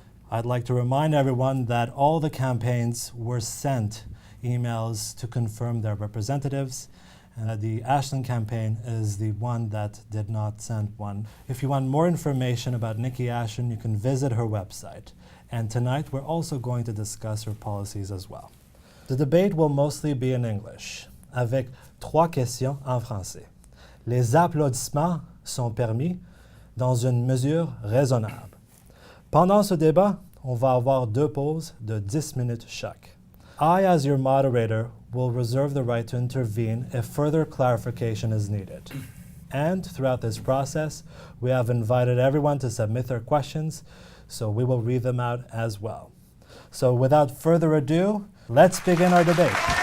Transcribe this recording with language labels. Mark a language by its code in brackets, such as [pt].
[en] I'd like to remind everyone that all the campaigns were sent emails to confirm their representatives, and that the Ashland campaign is the one that did not send one. If you want more information about Nikki Ashland, you can visit her website. And tonight we're also going to discuss her policies as well. The debate will mostly be in English, [fr] avec 3 questions en français. Les applaudissements sont permis dans une mesure raisonnable. Pendant ce débat, on va avoir 2 pauses de 10 minutes chaque. [en] I, as your moderator, will reserve the right to intervene if further clarification is needed. And throughout this process, we have invited everyone to submit their questions, so we will read them out as well. So without further ado, let's begin our debate.